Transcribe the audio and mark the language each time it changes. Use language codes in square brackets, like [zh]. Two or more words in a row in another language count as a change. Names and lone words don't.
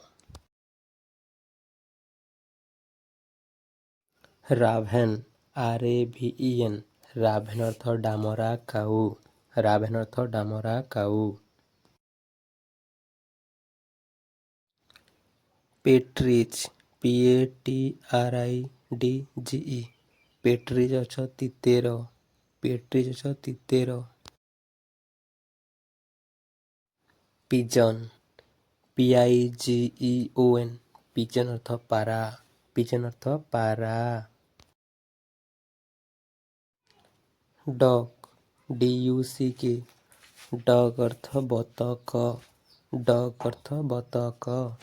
[or] ରାଭେନ RAVEN ରାଭେନ ଅର୍ଥ ଡାମରା କାଉ ରାଭେନ ଅର୍ଥ ଡାମରା କାଉ। पेट्रिज PATRIDGE DGE ପେଟ୍ରି ଗଛ ତିତେର ପେଟ୍ରି ଗଛ ତିତେର। ପିଜନ୍ PIGEON ପିଜନ୍ ଅର୍ଥ ପାରା ପିଜନ୍ ଅର୍ଥ ପାରା। ଡକ୍ DUCK ଡକ୍ ଅର୍ଥ ବତକ ଡକ୍ ଅର୍ଥ ବତକ।